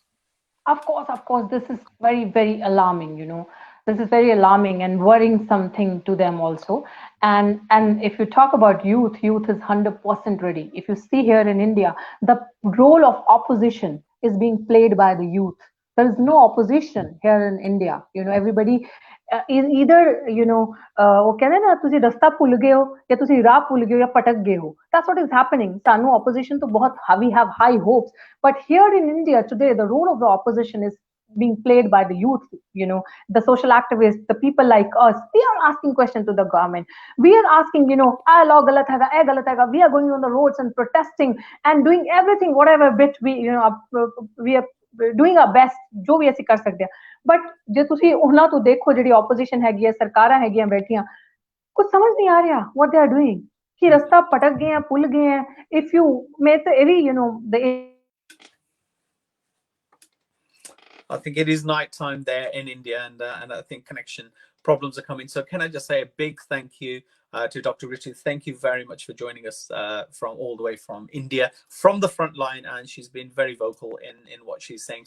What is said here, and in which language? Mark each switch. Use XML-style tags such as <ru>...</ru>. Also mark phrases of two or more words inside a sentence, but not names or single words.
<en>Of course, this is very, very alarming, This is very alarming and worrying something to them also. And if you talk about youth is 100% ready. If you see here in India, the role of opposition is being played by the youth. There is no opposition here in India. Everybody is either,</en> <pa>ਉਹ ਕਹਿੰਦੇ ਨਾ ਤੁਸੀਂ ਰਸਤਾ ਭੁੱਲ ਗਏ ਹੋ ਜਾਂ ਤੁਸੀਂ ਰਾਹ ਭੁੱਲ ਗਏ ਹੋ ਜਾਂ ਭਟਕ ਗਏ ਹੋ.</pa> <en>That's what is happening.</en> <pa>ਸਾਨੂੰ opposition ਤੋਂ ਬਹੁਤ</pa> <en>we have high hopes. But here in India today, the role of the opposition is being played by the youth, the social activists, the people like us. We are asking questions to the government. We are asking,</en> <pa>ਆਹ ਲਾਅ ਗਲਤ ਹੈ, ਏਹ ਗਲਤ ਹੈ.</pa> <en>We are going on the roads and protesting and doing everything, whatever bit we are doing our best,</en> <pa>ਜੋ ਵੀ ਅਸੀਂ ਕਰ ਸਕਦੇ ਹਾਂ. But ਜੇ ਤੁਸੀਂ ਉਹਨਾਂ ਤੋਂ ਦੇਖੋ ਜਿਹੜੀ opposition ਹੈਗੀ ਹੈ, ਸਰਕਾਰਾਂ ਹੈਗੀਆਂ ਬੈਠੀਆਂ, ਕੁਝ ਸਮਝ ਨਹੀਂ ਆ ਰਿਹਾ</pa> <en>what they are doing.</en> <pa>ਕਿ ਰਸਤਾ ਭਟਕ ਗਏ ਆ, ਭੁੱਲ ਗਏ ਆ.</pa> <en>If you make the I think it is night time there in India, and I think connection problems are coming. So can I just say a big thank you to Dr. Ritu. Thank you very much for joining us from all the way from India, from the front line, and she's been very vocal in what she's saying.</en>